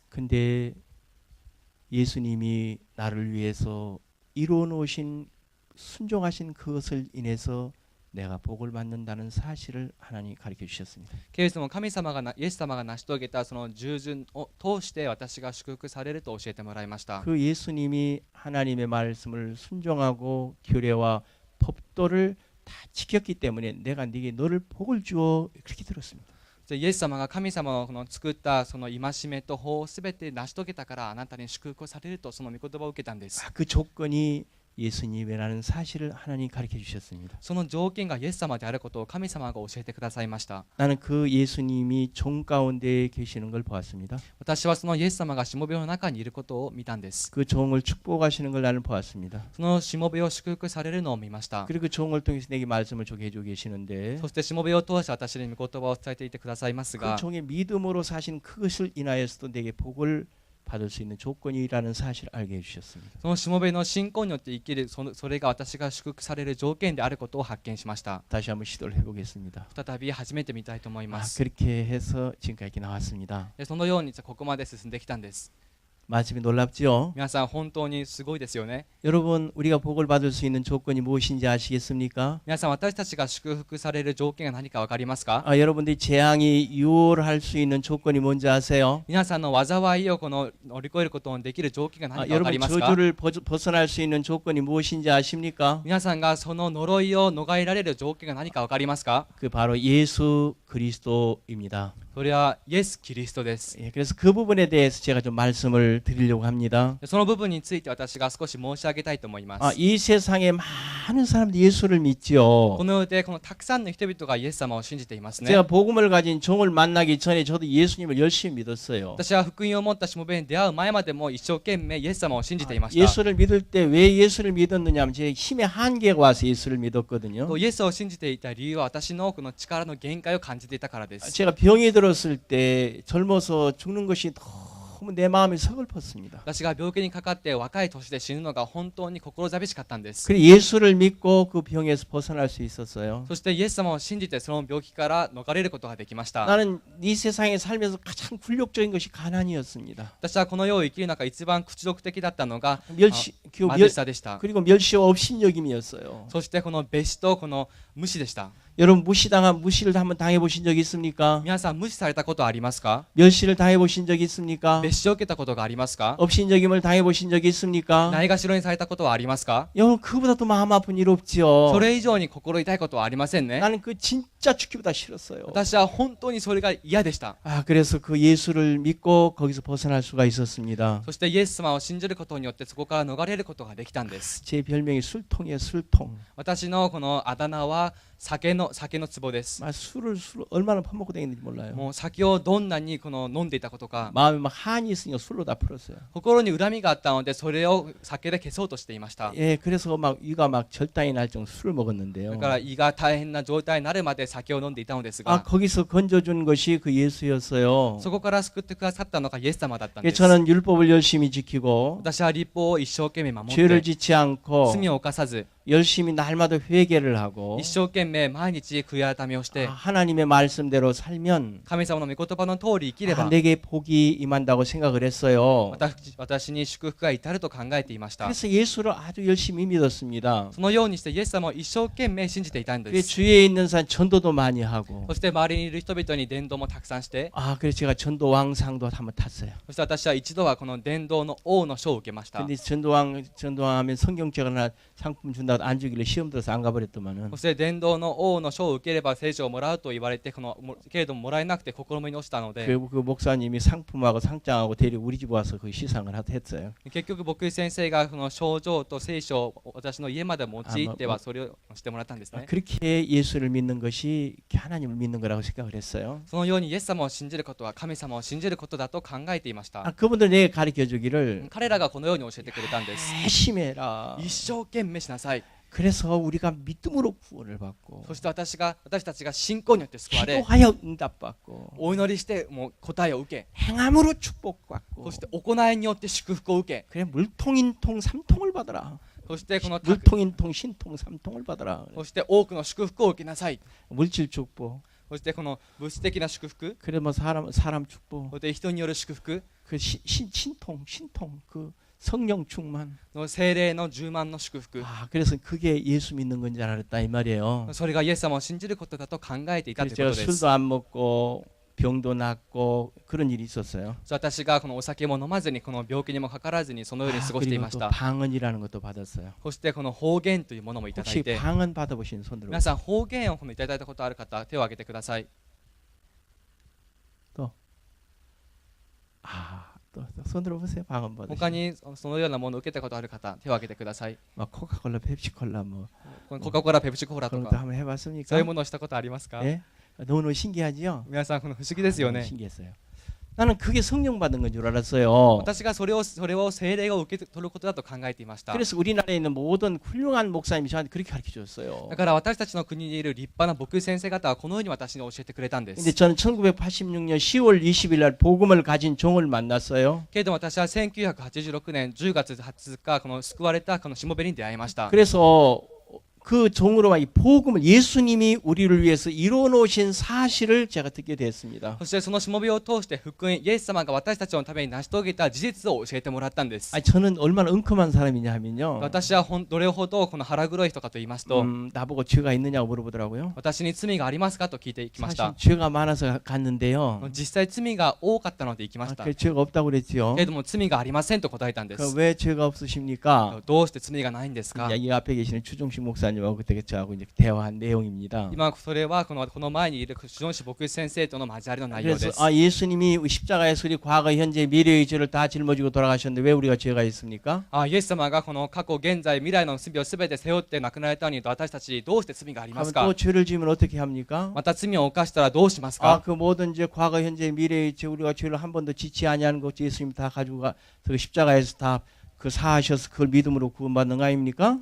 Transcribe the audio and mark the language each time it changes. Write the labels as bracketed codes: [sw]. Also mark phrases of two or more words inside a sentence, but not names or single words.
[ko] 근데 예수님이 나를 위해서 이루어 놓으신 순종하신 그것을 인해서 내가 복을 받는다는 사실을 하나님이 가르쳐 주셨습니다. [ja] けれども神様がイエス様が成し遂げたその従順を通して私が祝福されると教えてもらいました。 [ko] 그 예수님이 하나님의 말씀을 순종하고 규례와 법도를 다 지켰기 때문에 내가 너를 복을 주어 그렇게 들었습니다. [ja] イエス様が神様のこの作ったその戒めと法をすべて成し遂げたからあなたに祝福をされるとその御言葉を受けたんです。 [ko] 그 조건이 예수님이라는 사실을 하나님이 가르쳐 주셨습니다. [ja] その条件がイエス様であることを神様が教えてくださいました。 [ko] 나는 그 예수님이 종 가운데 계시는 걸 보았습니다. [ja] 私はそのイエス様がしもべの中にいることを見たんです。 [ko] 그 종을 축복하시는 걸 나는 보았습니다. [ja] そのしもべを祝福されるのを見ました。 [ko] 그리고 그 종을 통해서 내게 말씀을 주게 해주고 계시는데 [ja] そしてしもべを通して私に御言葉を伝えていてくださいますが [ko] 그 종의 믿음으로 사신 그것을 인하여서도 내게 복을 받을 수 있는 조건이라는 사실을 알게 해주셨습니다. [ja] そのしもべの信仰によって生きるそれが私が祝福される条件であることを発見しました。 [ko] 다시 한번 시도를 해보겠습니다. [ja] 再び始めてみたいと思います。 [ko] 그렇게 해서 지금까지 이렇게 나왔습니다. [ja] そのようにここまで進んできたんです。 [ko] 말씀이 놀랍죠? [ja] 皆さん本当にすごいですよね。 [ko] 여러분 우리가 복을 받을 수 있는 조건이 무엇인지 아시겠습니까? [ja] 皆さん私たちが祝福される条件が何か分かりますか？ [ko] 여러분들이 재앙이 유월할 수 있는 조건이 뭔지 아세요? [ja] 皆さんの災いを乗り越えることのできる条件が何か分かり [ko] 여러분 [ja] ますか？ [ko] 저주를 벗어날 수 있는 조건이 무엇인지 아십니까? [ja] 皆さんがその呪いを逃れられる条件が何か分かりますか？ [ko] 그 바로 예수 그리스도입니다. [ja] それはイエス・キリストです。 [ko] 그래서 그 부분에 대해서 제가 좀 말씀을 드리려고 합니다. [ja] その部分について私が少し申し上げたいと思います。 [ko] 이 세상에 많은 사람들이 예수를 믿죠. [ja] この世でこのたくさんの人々がイエス様を信じていますね。 [ko] 제가 복음을 가진 종을 만나기 전에 저도 예수님을 열심히 믿었어요. [ja] 私は福音を持ったしもべに出会う前までも一生懸命イエス様を信じていました。 [ko] 예수를 믿을 때 왜 예수를 믿었느냐 하면 제 힘의 한계가 와서 예수를 믿었거든요. [ja] イエスを信じていた理由は私のこの力の限界を感じていたからです。 [ko] 제가 병이 들었을 때 젊어서 죽는 것이 너무 내 마음이 서글펐습니다. [ja] 私が病気にかかって若い年で死ぬのが本当に心寂しかったんです。 [ko] 그래서 예수를 믿고 그 병에서 벗어날 수 있었어요. [ja] そしてイエス様を信じてその病気から逃れることができました。 [ko] 나는 이 세상에 살면서 가장 굴욕적인 것이 가난이었습니다. [ja] 私はこの世を生きる中一番屈辱的だったのが貧しさでした。 [ko] 그리고 멸시와 업신여김이었어요. [ja] そしてこの蔑視とこの無視でした。 [ko] 여러분 무시를 한번 당해보신 적 있습니까? [ja] 皆さん無視されたことはありますか？ [ko] 멸시를 당해보신 적 있습니까? [ja] 蔑視を受けたことがありますか？ [ko] 업신여김을 당해보신 적이 있습니까? [ja] ないがしろにされたことはありますか？ [ko] 여러분 그보다 더 마음 아픈 일 없지요. [ja] それ以上に心痛いことはありませんね。 [ko] 나는 그 진짜 죽기보다 싫었어요. [ja] 私は本当にそれが嫌でした。 [ko] 그래서 그 예수를 믿고 거기서 벗어날 수가 있었습니다. [ja] そしてイエス様を信じることによってそこから逃れることができたんです。 [ko] 제 별명이 술통이에요, 술통. [ja] 私のこのあだ名は酒の壺です。 [ko] 술을 얼마나 퍼먹고 다녔는지 몰라요. [ja] もう酒をどんなにこの飲んでいたことか、 [ko] 마음에 막 한이 있으니까 술로 다 풀었어요. [ja] 心に恨みがあったのでそれを酒で消そうとしていました。 [ko] 그래서 막 위가 막 절단이 날 정도 술을 [ja] だ [ko] 먹었는데요. [ja] から胃が大変な状態になるまで酒を飲んでいたのですが、 [ko] 거기서 건져준 것이 그 예수였어요. [ja] そこから救ってくださったのがイエス様だったんです。 [ko] 저는 율법을 열심히 지키고 [ja] 私は律法を一生懸命守っ [ko] 죄를 [ja] て [ko] 짓지 않고 [ja] 罪を犯さず [ko] 열심히 날마다 회개를 하고 [ja] 一生懸命毎日悔い改めをして [ko] 하나님의 말씀대로 살면 [ja] 神様の御言葉の通り生きれば [ko] 내게 복이 임한다고 생각을 했어요. [ja] 私に祝福が至ると考えていました。 [ko] 그래서 예수를 아주 열심히 믿었습니다. [ja] そのようにしてイエス様を一生懸命信じていたんで [ko] 그 [ja] す。 [ko] 주위에 있는 사람 전도도 많이 하고 [ja] そして周りにいる人々に伝道もたくさんして、 [ko] 그래서 제가 전도왕상도 한번 탔어요. [ja] そして私は一度はこの伝道の王の賞を受けました。 [ko] 근데 전도왕 하면 성경책이나 상품 준다고 안 주길래 시험 들어서 안 가버렸더만은 [ja] そして伝道の王の賞を受ければ聖書をもらうと言われてけれどももらえなくて心に落ちたので、 [ko] 그 목사님이 상품하고 상장하고 데리고 우리 집 와서 그 시상을 했어요. [ja] 結局牧師先生がこの賞状と聖書を私の家まで持ち行ってはそれをしてもらったんですね。 [ko] 그렇게 예수를 믿는 것이 하나님을 믿는 거라고 생각을 했어요. [ja] そのようにイエス様を信じることは神様を信じることだと考えていました。 [ko] 그분들 내게 가르쳐 주기를 [ja] 彼らがこのように教えてくれたんです。 [ko] 열심히 해라. [ja] 一生懸命しなさい。 [ko] 그래서 우리가 믿음으로 구원을 받고 [ja] そして私たちが信仰によって救われ、 [ko] 기도하여 응답받고 [ja] お祈りしてもう答えを受け、 [ko] 행함으로 축복받고 [ja] そして行いによって祝福を受け、 [ko] 그래 물통인통 삼통을 받아라. [ja] そしてこの [ko] 물통인통 신통 삼통을 받아라. [ja] そして多くの祝福を受けなさい。 [ko] 물질 축복. [ja] そしてこの物質的な祝福、 [ko] 그래 뭐 사람 축복. [ja] そして人による祝福、 [ko] 그 신통 그 성령 충만. [ja] の聖霊の充満の祝福、 [ko] 그래서 그게 예수 믿는 건 줄 알았다 이 말이에요. [ja] それがイエス様を信じることだと考えていたと [ko] 그래서 [ja] いうこ [ko] 제가 [ja] とです。 [ko] 술도 안 먹고 병도 낫고 그런 일이 있었어요. [ja] 私がこのお酒も飲まずにこの病気にもかからずにそのように過ごしてい [ko] 그리고 [ja] まし [ko] 또 [ja] た。 [ko] 방언이라는 것도 받았어요. [ja] そしてこの方言というものもいただ [ko] 혹시 [ja] いて、 [ko] 방언 받아보신 손 들어. [ja] 皆さん方言をこのいただいたことある方手を挙げてください。 [ko] 또 손 들어보세요. 방언 받으신. [ja] 他にそのようなものを受けたことある方手を挙げてください。 [ko] 막 코카콜라, 펩시콜라 뭐 [ja] このコカ・コーラ、ペプシコーラと [ko] 그런 것도 [ja] か [ko] 한번 해봤습니까? [ja] そういうものをしたことありますか？ [ko] 예? 너무 신기하지요? [ja] 皆さんこの不思議ですよ [ko] 너무 [ja] ね。 [ko] 신기했어요. 나는 그게 성령 받은 건 줄 알았어요. [ja] 私がそれを聖霊を受け取ることだと考えていました。 [ko] 그래서 우리나라에 있는 모든 훌륭한 목사님이 저한테 그렇게 가르쳐 줬어요. [ja] だから私たちの国にいる立派な牧師先生方はこのように私に教えてくれたんで [ko] 근데 [ja] す。 [ko] 저는 1986년 10월 20일 날 복음을 가진 종을 만났어요. [ja] けれども私は1986年10月20日この救われたこのしもべに出会いました。 [ko] 그래서 그 종으로 이 복음을 예수님이 우리를 위해서 이루어 놓으신 사실을 제가 듣게 됐습니다. [ja] そしてそのしもべを通して福音イエス様が私たちのために成し遂げた事実を教えてもらったんです。 [ko] 저는 얼마나 은큼한 사람이냐 하면요. [ja] 私はどれほどこの腹黒い人かと言いますと、 [ko] 나보고 죄가 있느냐고 물어보더라고요. [ja] 私に罪がありますかと聞いてきまし [ko] 사실 [ja] た。 [ko] 죄가 많아서 갔는데요. [ja] 実際罪が多かったので行きました。 [ko] 그 죄가 없다고 그랬죠. [ja] けれども罪がありませんと答えたんです。 [ko] 왜 죄가 없으십니까? [ja] どうして罪がないんですか？ [ko] 이 앞에 계시는 추종식 목사님하고 그때 저하고 이제 대화한 내용입니다. [ja] 今それはこの前にいる主恩師牧師先生との交わりの内容で [ko] 그래서 [ja] す。 [ko] 예수님이 십자가에서 우리 과거, 현재, 미래의 죄를 다 짊어지고 돌아가셨는데 왜 우리가 죄가 있습니까? [ja] イエス様がこの過去、現在、未来の罪をすべて背負って亡くなられたのに私たちどうして罪があります [ko] 그럼 [ja] か？ [ko] 또 죄를 지으면 어떻게 합니까? [ja] また罪を犯したらどうしますか？ [ko] 그 모든 죄, 과거, 현재, 미래의 죄 우리가 죄를 한 번도 짓지 아니하는 것 예수님 다 가지고 그 십자가에서 다 그 사하셔서 그걸 믿음으로 구원받는 거 아닙니까?